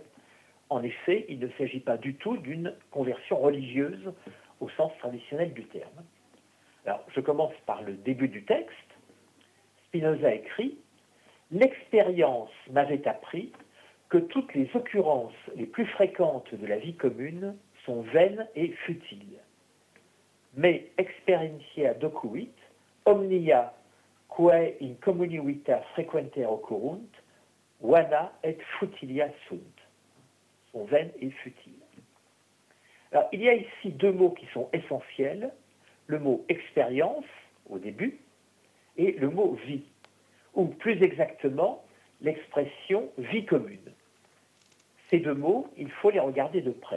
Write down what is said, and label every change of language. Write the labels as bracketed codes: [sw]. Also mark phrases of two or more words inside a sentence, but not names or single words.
[fr] En effet, il ne s'agit pas du tout d'une conversion religieuse au sens traditionnel du terme. Alors, je commence par le début du texte. Spinoza écrit « L'expérience m'avait appris que toutes les occurrences les plus fréquentes de la vie commune sont vaines et futiles. [la] Mais experientia docuit, omnia quae in communivita frequenter occurrunt, vana et futilia sunt » [fr] sont vaines et futiles. Alors, il y a ici deux mots qui sont essentiels, le mot expérience au début et le mot vie, ou plus exactement l'expression vie commune. Ces deux mots, il faut les regarder de près.